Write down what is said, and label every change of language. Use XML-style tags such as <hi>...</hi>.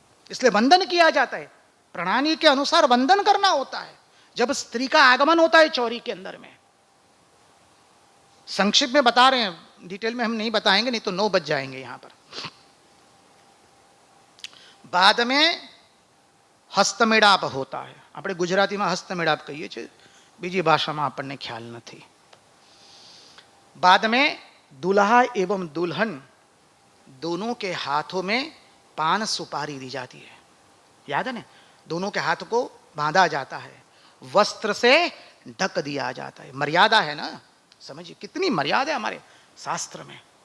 <hi>इसलिए वंदन किया जाता है. प्रणाली के अनुसार वंदन करना होता है जब स्त्री का आगमन होता है चौरी के अंदर में. संक्षिप्त में बता रहे हैं, डिटेल में हम नहीं बताएंगे, नहीं तो 9 बज जाएंगे यहां पर. बाद में હસ્તમેળાપ હોતા है.</hi> <gu>આપણે ગુજરાતીમાં હસ્તમેળાપ કહીએ છીએ, બીજી ભાષામાં આપણને ખ્યાલ નથી.</gu> <hi>बाद में दूल्हा एवं दुल्हन दोनों के हाथों में पान सुपारी दी जाती है. याद है ना? दोनों के हाथ को बांधा जाता है, वस्त्र से ढक दिया जाता है. मर्यादा है ना, समझिए कितनी मर्यादा है हमारे शास्त्र में.</hi>